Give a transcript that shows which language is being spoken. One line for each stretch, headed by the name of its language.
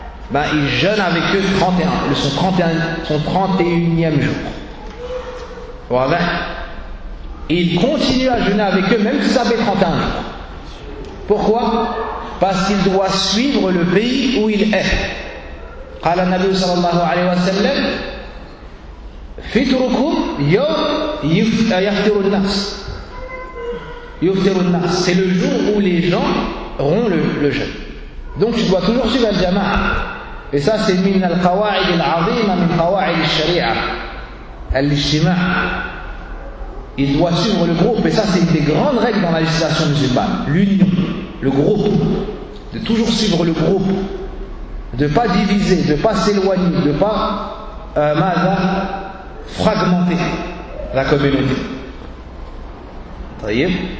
French: Ben, il jeûne avec eux 31, son 31e jour. Voilà. Il continue à jeûner avec eux même si ça fait 31 jours. Pourquoi ? Parce qu'il doit suivre le pays où il est.
Arabic: قال النبي صلى الله عليه وسلم فطركم يوم يفطر الناس. يفطر الناس,
French: c'est le jour où les gens auront le jeûne. Donc tu dois toujours suivre le jama'a. Et ça c'est
Arabic: من القواعد العظيمة من قواعد الشريعة الاجتماع.
French: Il doit suivre le groupe, et ça c'est une des grandes règles dans la législation musulmane. L'union, le groupe, de toujours suivre le groupe, de ne pas diviser, de ne pas s'éloigner, de ne pas fragmenter la communauté. Voyez.